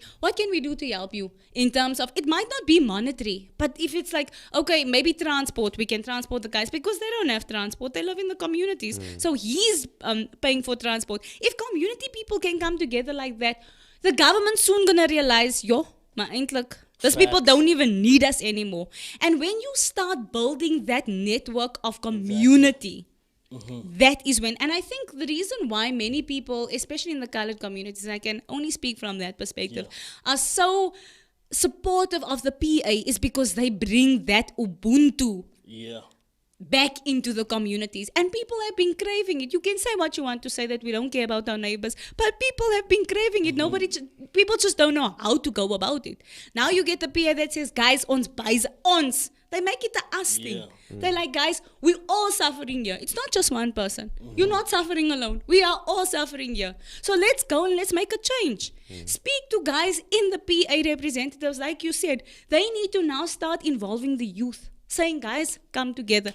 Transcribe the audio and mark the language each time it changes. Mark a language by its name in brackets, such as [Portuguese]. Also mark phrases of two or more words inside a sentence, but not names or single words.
[English] What can we do to help you in terms of, it might not be monetary, but if it's like, okay, maybe transport, we can transport the guys because they don't have transport. They live in the communities. So he's paying for transport. If community people can come together like that, the government's soon going to realize, [Afrikaans] maar eintlik, [English] those people don't even need us anymore. And when you start building that network of community, that is when, and I think the reason why many people, especially in the colored communities, and I can only speak from that perspective, are so supportive of the PA is because they bring that Ubuntu Yeah. back into the communities, and people have been craving it. You can say what you want to say, that we don't care about our neighbors, but people have been craving it. People just don't know how to go about it. Now you get the PA that says, guys, [Afrikaans] ons buys ons. [English] They make it a us thing. They're like, guys, we're all suffering here. It's not just one person. You're not suffering alone. We are all suffering here. So let's go and let's make a change. Speak to guys in the PA representatives, like you said. They need to now start involving the youth. Saying, guys, come together.